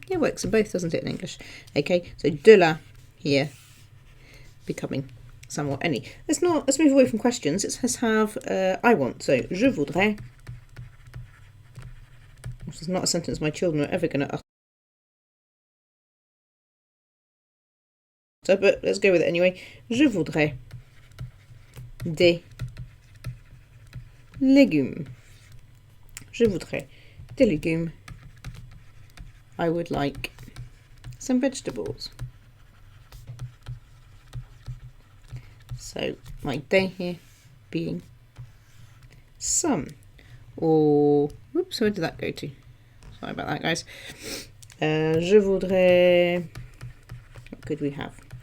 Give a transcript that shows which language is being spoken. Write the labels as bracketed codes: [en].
[en] Yeah, it works in both, doesn't it, in English? Okay, so de la here becoming some or any. Let's move away from questions. Let's have I want. So [fr] je voudrais. [en] Which is not a sentence my children are ever going to utter, but let's go with it anyway. [fr] Je voudrais des légumes. Je voudrais des légumes. [en] I would like some vegetables. So my day here being some. Or, whoops, where did that go to? Sorry about that, guys. [fr] Je voudrais, [en] what could we have?